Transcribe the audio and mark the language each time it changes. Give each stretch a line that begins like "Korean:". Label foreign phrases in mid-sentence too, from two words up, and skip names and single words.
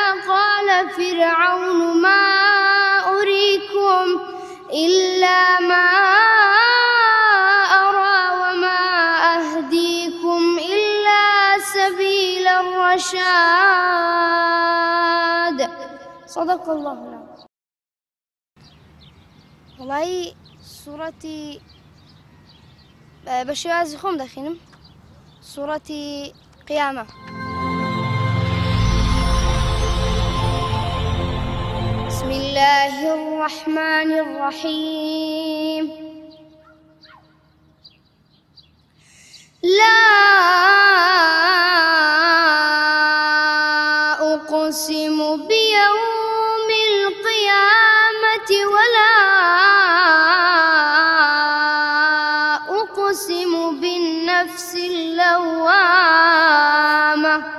Arabic: قال فرعون ما أريكم إلا ما أرى وما أهديكم إلا سبيل الرشاد. صدق الله العظيم.
Central Kurdish: وڵی سوورەتی بە شێوازی خۆم دەخینم، سوورەتی قیامە.
Arabic: بسم الله الرحمن الرحيم. لا أقسم بيوم القيامة ولا أقسم بالنفس اللوامة.